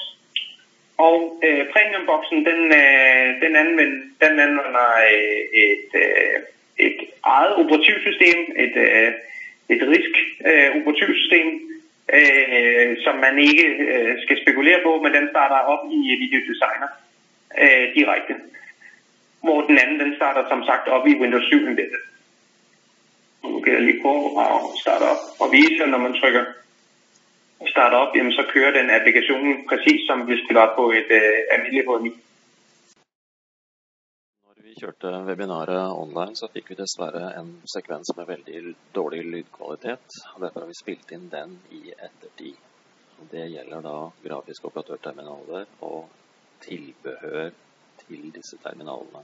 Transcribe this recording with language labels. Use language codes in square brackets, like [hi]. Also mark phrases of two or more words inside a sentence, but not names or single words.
[da] Og premium boxen, den anvender et eget operativsystem, et RISC operativsystem, som man ikke skal spekulere på, men den starter op i Video Designer direkte. Hvor den anden, den starter som sagt op i Windows 7 Embedded. Nu kan jeg lige prøve at starte op og vise, når man trykker start op, jamen så kører den applikationen præcis som hvis det var på et almindeligt HMI. [no] Når vi kjørte webinaret online, så fikk vi dessverre en sekvens med veldig dårlig lydkvalitet, og derfor har vi spilt inn den i ettertid. Og det gjelder da grafiske operatørterminaler og tilbehør til disse terminalene.